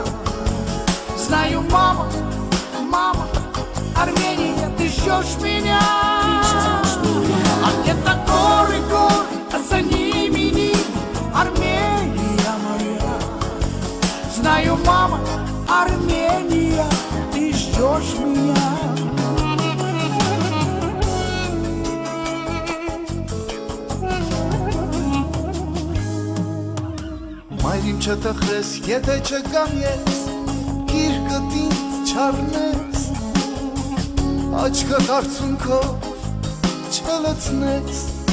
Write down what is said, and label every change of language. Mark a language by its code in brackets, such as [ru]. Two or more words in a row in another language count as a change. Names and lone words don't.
[ru] Знаю, мама, мама, Армения, ты ждешь меня. А где-то горы, горы, а за ними Армения моя. Знаю, мама, Армения, ты ждешь меня. [hy] Մայրիմ չտխրես, եթե չգամ ես, գիրկդ ինձ չառնես, աչքդ արցունքով չլցնես,